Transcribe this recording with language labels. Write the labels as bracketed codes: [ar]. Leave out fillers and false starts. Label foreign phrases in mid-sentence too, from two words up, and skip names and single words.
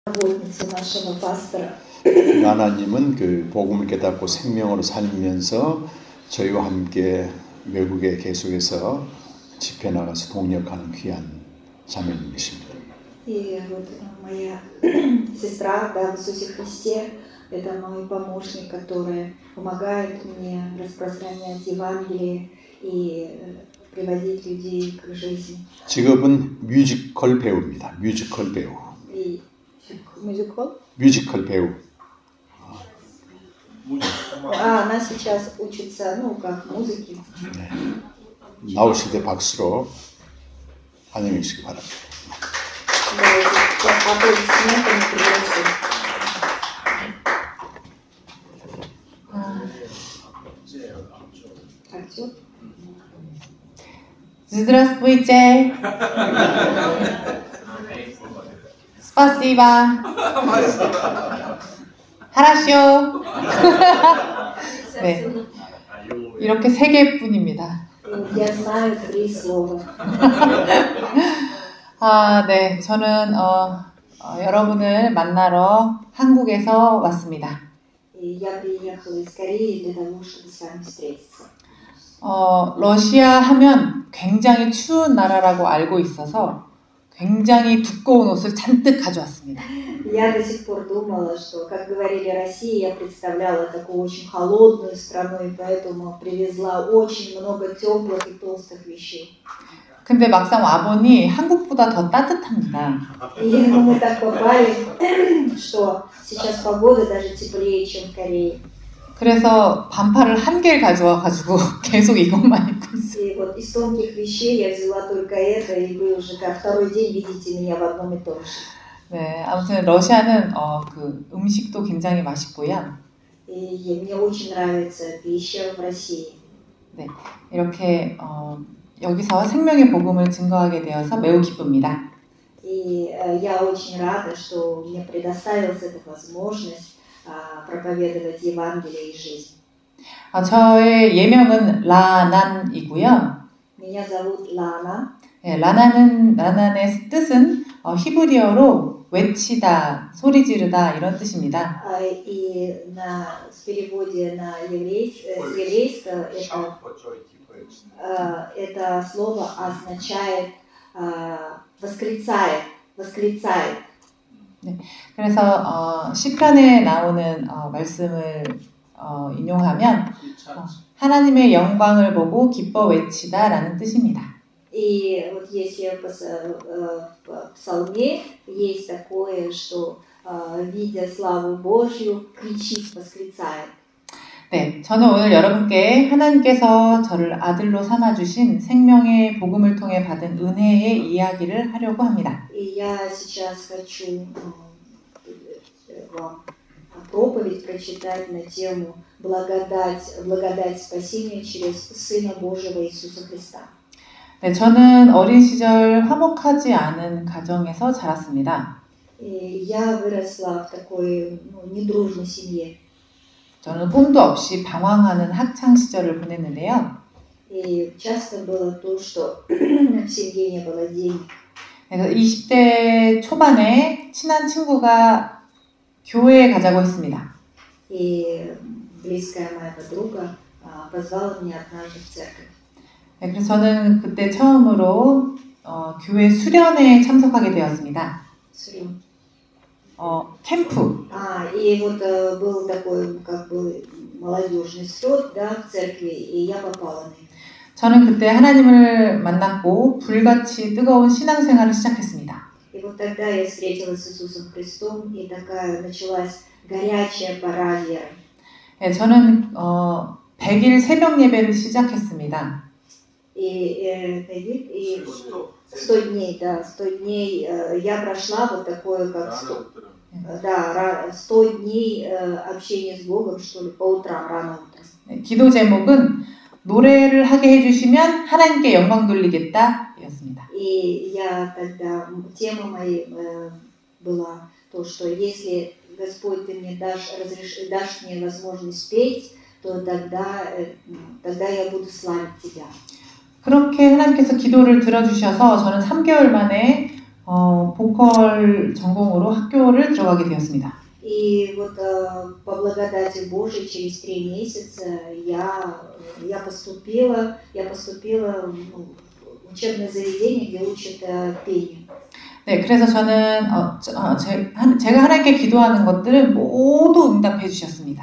[ru] работница нашего пастора. [ko] 라나님은 그 복음을 깨닫고 생명으로 살면서 저희와 함께 외국에 계속해서 집회 나가서 동력하는 귀한 자매님이십니다. [ru] И вот моя сестра, да, в Иисусе Христе, это мой помощник, который помогает мне распространять Евангелие и приводить людей к жизни. [ko] 직업은 뮤지컬 배우입니다. 뮤지컬 배우. [ru] И мюзикл? [ko] 뮤지컬 배우. [ru] Она сейчас учится, ну, как музыке. [ko] 네. 나오실 때 박수로 환영해 주시기 바랍니다. [ru] Да, аплодисментами приветствую. Актер? Здравствуйте. Спасибо. Хорошо. [ko] 네, 이렇게 세 개뿐입니다. [ru] Я знаю 3 слова. [ko] 네, 저는 여러분을 만나러 한국에서 왔습니다. [ru] И я приехала из Кореи для того, чтобы с вами встретиться. [ko] 러시아 하면 굉장히 추운 나라라고 알고 있어서 굉장히 두꺼운 옷을 잔뜩 가져왔습니다. [ru] Я до сих пор думала, что, как говорили России, я представляла такую очень холодную страну, и поэтому привезла очень много теплых и толстых вещей. [ko] 근데 막상 와보니 한국보다 더 따뜻합니다. [ru] И мы так попали, что сейчас погода даже теплее, чем в Корее. [ko] 그래서 반팔을 한 개를 가져와가지고 계속 이것만 입고 있어요. [ru] И вот из тонких вещей я взяла только это, и вы уже как второй день видите меня в одном и том же. [ko] 네, 아무튼 러시아는 그 음식도 굉장히 맛있고요. [ru] И мне очень нравится пища в России. [ko] 네, 이렇게 여기서 생명의 복음을 증거하게 되어서 매우 기쁩니다. [ru] И я очень рада, что мне предоставилась эта возможность проповедовать Евангелие и жизнь. [ko] 저의 예명은 라난이고요. [ru] Меня зовут Лана. [ko] 네, 라난의 뜻은 히브리어로 외치다, 소리 지르다 이런 뜻입니다. [ru] И в переводе на еврейского это слово означает восклицает. [ko] 네, 그래서 시편에 나오는 말씀을 인용하면 하나님의 영광을 보고 기뻐 외치다라는 뜻입니다. [ru] И вот если в псалме есть такое, что видя славу Божью, кричит, восклицает. [ko] 네, 저는 오늘 여러분께 하나님께서 저를 아들로 삼아주신 생명의 복음을 통해 받은 은혜의 이야기를 하려고 합니다. [ru] И я сейчас хочу вам проповедь прочитать на тему благодать спасения через Сына Божьего Иисуса Христа. [ko] 네, 저는 어린 시절 화목하지 않은 가정에서 자랐습니다. [ru] И я выросла в такой недружной семье. [ko] 저는 꿈도 없이 방황하는 학창 시절을 보냈는데요. [ru] И часто было то, что в семье не было денег. [ko] 그래서 20대 초반에 친한 친구가 교회에 가자고 했습니다. [ru] И близкая моя подруга позвала меня однажды в церковь. [ko] 네, 그래서 저는 그때 처음으로 교회 수련회에 참석하게 되었습니다. 수련. 캠프. [ru] И вот был такой как бы молодежный слет, да, в церкви, и я попала на него. [ko] 저는 그때 하나님을 만났고 불같이 뜨거운 신앙생활을 시작했습니다. [ru] И вот тогда я встретилась с Иисусом Христом, и такая началась горячая пора веры. [ko] 네, 저는 100일 새벽 예배를 시작했습니다. [ru] И 100 дней, да, 100 дней я прошла вот такое, как 100 дней общения с Богом, что ли, по утрам, рано утром. [ko] 네, 기도 제목은 노래를 하게 해주시면 하나님께 영광 돌리겠다 였습니다. [ru] И я тогда, тема моей была то, что если Господь, ты мне дашь мне возможность петь, то тогда я буду славить Тебя. [ko] 그렇게 하나님께서 기도를 들어주셔서 저는 3개월 만에 보컬 전공으로 학교를 들어가게 되었습니다. [ru] И вот по благодати Божией через 3 месяца я поступила в учебное заведение, где учат пение. [ko] 네, 그래서 저는 제가 하나님께 기도하는 것들을 모두 응답해 주셨습니다.